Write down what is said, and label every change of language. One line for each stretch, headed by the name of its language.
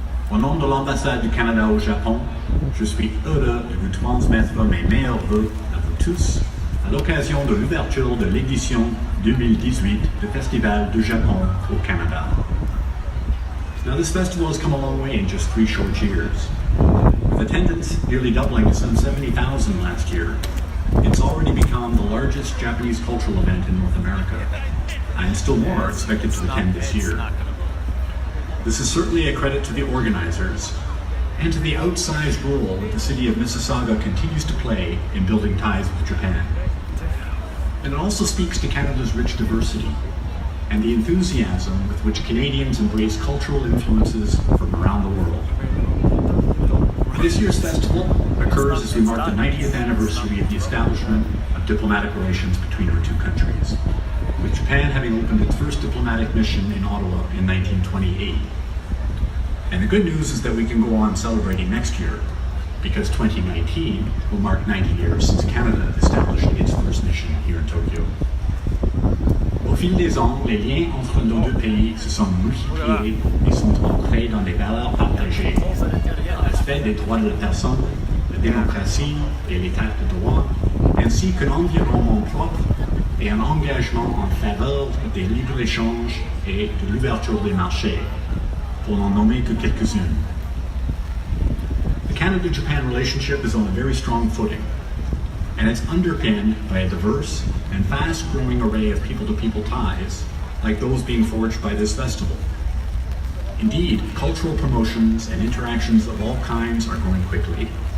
French: Au nom de l'ambassade du Canada au Japon, je suis heureux de vous transmettre mes meilleurs vœux à vous tous à l'occasion de l'ouverture de l'édition 2018 du Festival du Japon au Canada.
English: Now this festival has come a long way in just 3 short years. With attendance nearly doubling to some 70,000 last year, it's already become the largest Japanese cultural event in North America, and still more are expected to attend this year. This is certainly a credit to the organizers and to the outsized role that the city of Mississauga continues to play in building ties with Japan. And it also speaks to Canada's rich diversity and the enthusiasm with which Canadians embrace cultural influences from around the world. This year's festival occurs as we mark the 90th anniversary of the establishment of diplomatic relations between our 2 countries, with Japan having opened its first diplomatic mission in Ottawa in 1928. And the good news is that we can go on celebrating next year, because 2019 will mark 90 years since Canada established its first mission here in Tokyo.
French: Au fil des ans, les liens entre nos 2 pays se sont multipliés et sont ancrés dans des valeurs partagées. Le respect des droits de la personne, la démocratie et l'état de droit, ainsi qu'un environnement propre et un engagement en faveur des libres-échanges et de l'ouverture des marchés, pour n'en nommer que quelques-unes.
English: The Canada-Japan relationship is on a very strong footing, and it's underpinned by a diverse and fast-growing array of people-to-people ties, like those being forged by this festival. Indeed, cultural promotions and interactions of all kinds are growing quickly.